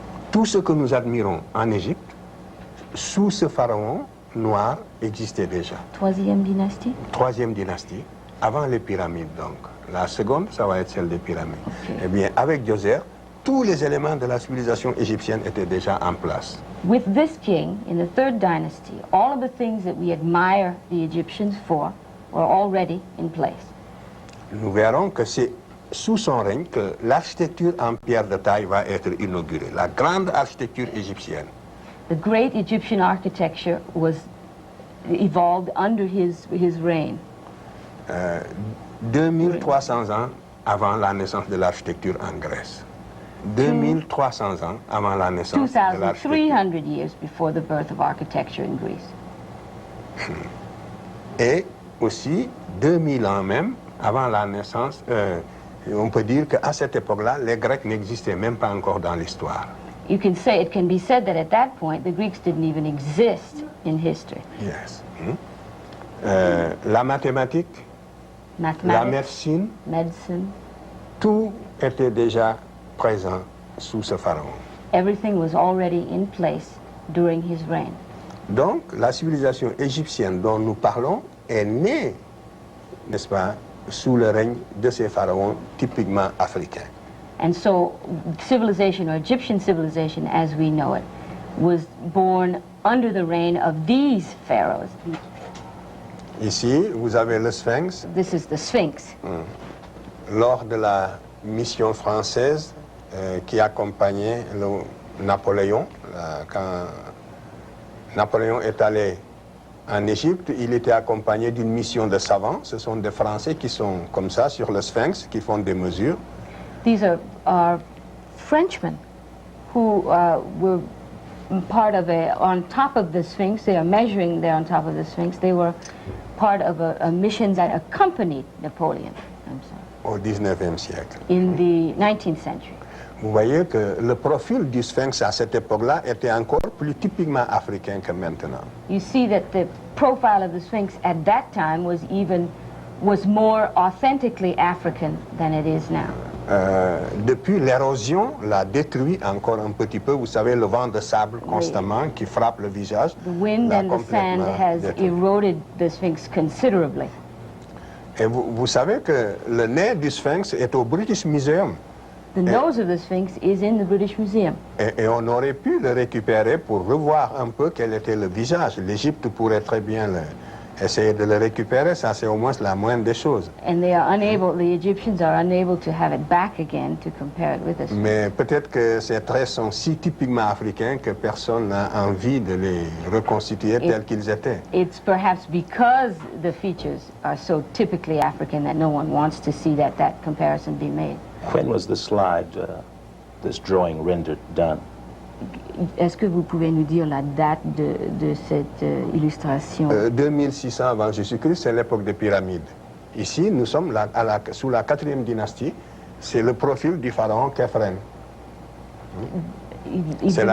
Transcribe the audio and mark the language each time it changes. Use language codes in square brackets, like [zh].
[fr] Tout ce que nous admirons en Égypte, sous ce pharaon noir, existait déjà. 3e dynastie? 3e dynastie, avant les pyramides donc. La seconde, ça va être celle des pyramides. Ok. Eh bien, avec Djoser, tous les éléments de la civilisation égyptienne étaient déjà en place. [en] With this king, in the 3rd dynasty, all of the things that we admire the Egyptians for were already in place. [fr] Nous verrons que c'est sous son règne que l'architecture en pierre de taille va être inaugurée, la grande architecture égyptienne. [en] The great Egyptian architecture was evolved under his reign. [fr] 2300 ans avant la naissance de l'architecture en Grèce. 2300 ans avant la naissance de l'architecture. [en] 2,300 years before the birth of architecture in Greece. [fr] Et aussi 2000 ans même avant la naissance, on peut dire qu'à cette époque-là, les Grecs n'existaient même pas encore dans l'histoire. [en] It can be said that at that point, the Greeks didn't even exist in history. [fr] Yes. La mathématique, la [en] Mathematics, [fr] médecine, [en] medicine, [fr] tout était déjà présent sous ce pharaon. [en] everything was already in place during his reign. [fr] Donc, la civilisation égyptienne dont nous parlons est née, n'est-ce pas, sous le règne de ces pharaons typiquement africains. [en] And so civilization, or Egyptian civilization as we know it, was born under the reign of these pharaohs. [fr] Ici, vous avez le Sphinx. [en] This is the Sphinx. [fr] Lors de la mission française qui accompagnait Napoléon, quand Napoléon est allé en Égypte, il était accompagné d'une mission de savants. Ce sont des Français qui sont comme ça sur le Sphinx, qui font des mesures. [en] These are Frenchmen who were part of on top of the Sphinx. They are measuring there on top of the Sphinx. They were part of a mission that accompanied Napoleon, I'm sorry, [fr] Au 19e siècle. [en] in the 19th century. [fr] Vous voyez que le profil du Sphinx à cette époque-là était encore plus typiquement africain que maintenant. [en] You see that the profile of the Sphinx at that time was more authentically African than it is now. [fr] Depuis, l'érosion l'a détruit encore un petit peu. Vous savez, le vent de sable constamment qui frappe le visage. [en] The wind [fr] l'a [en] and the sand [fr] complètement [en] has [fr] détruit. [en] eroded the Sphinx considerably. [fr] Et vous savez que le nez du Sphinx est au British Museum. [en] The nose of the Sphinx is in the British Museum. [fr] Et on aurait pu le récupérer pour revoir un peu quel était le visage. L'Égypte pourrait très bien essayer de le récupérer. Ça, c'est au moins la moindre des choses. [en] And the Egyptians are unable to have it back again to compare it with the Sphinx. [fr] Mais peut-être que ces traits sont si typiquement africains que personne n'a envie de les reconstituer tels qu'ils étaient. [en] It's perhaps because the features are so typically African that no one wants to see that comparison be made. When was the slide, this drawing rendered done? [fr] Est-ce que vous pouvez nous dire la date de cette illustration? 2600 avant Jésus-Christ, c'est l'époque des pyramides. Ici, nous sommes sous la 4e dynastie. C'est le profil du pharaon Khéphren. C'est la